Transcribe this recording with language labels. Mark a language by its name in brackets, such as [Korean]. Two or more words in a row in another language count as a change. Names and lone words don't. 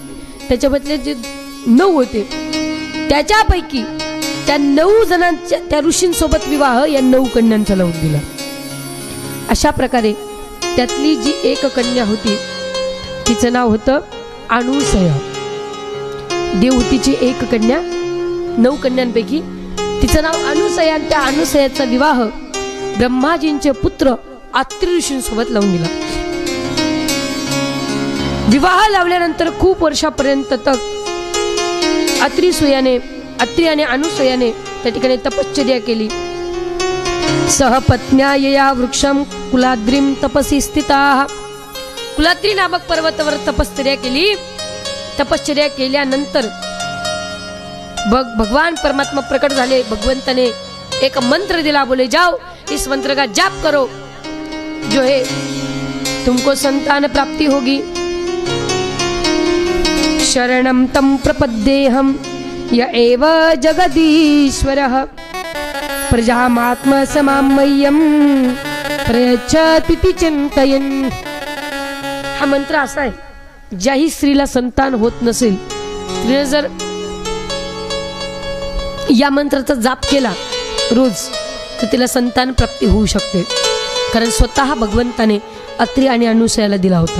[Marathi] त्याच्या बदले जे 9 होते त्याच्यापैकी त्या 9 जणांच्या त्या ऋषींसोबत विवाह या 9 कन्यांचा लावून दिला. अशा प्रकारे त्यातली जी एक कन्या होती तिचं नाव होतं अनुसया. देवहूतीची एक कन्या, 9 कन्यांपैकी तिचं नाव अनुसया. आणि त्या अनुसयाचा विवाह ब्रह्माजींचे पुत्र अत्रि ऋषींसोबत लावून दिला. विवाह लावल्यानंतर खूप वर्षापर्यंत तक अत्रि आणि अनुसयाने त्या ठिकाणी तपश्चर्या केली. [Sanskrit] सहपत्न्या यया वृक्षम कुलाद्रीम तपसी स्थिताः. [Marathi] कुलाद्री नामक पर्वतावर तपश्चर्या केली. तपश्चर्या केल्यानंतर भगवान परमात्मा प्रकट झाले. भगवंताने एक मंत्र दिला, [Hindi] बोले जाओ इस मंत्र का जाप करो, जो है तुमको संतान प्राप्ति होगी. [Sanskrit] शरणं तम प्रपद्येहम य एव जगदीश्वरः प्रजामात्म समामय्यम प्रयच्छति चिंतयन्. [Marathi] हा मंत्र असा आहे, ज्याही स्त्रीला संतान होत नसेल, तिने जर या मंत्राचा जाप केला रोज तर तिला संतान प्राप्ती होऊ शकते. कारण स्वतः भगवंताने अत्रि आणि अनुसयाला दिला होता.